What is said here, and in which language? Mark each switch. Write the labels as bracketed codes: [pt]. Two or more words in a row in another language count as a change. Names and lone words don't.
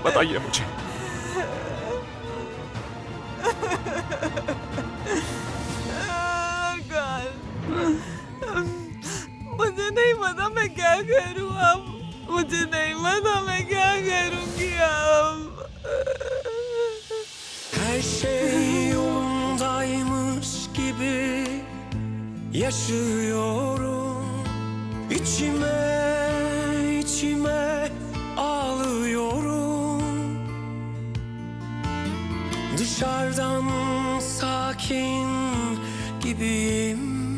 [hi] बताइए मुझे। मुझे नहीं पता मैं क्या करूं अब, मुझे नहीं पता मैं क्या करूंगी अब। [tr] Her şey yolundaymış gibi yaşıyorum. İçime ağlıyorum. Dışarıdan sakin gibiyim.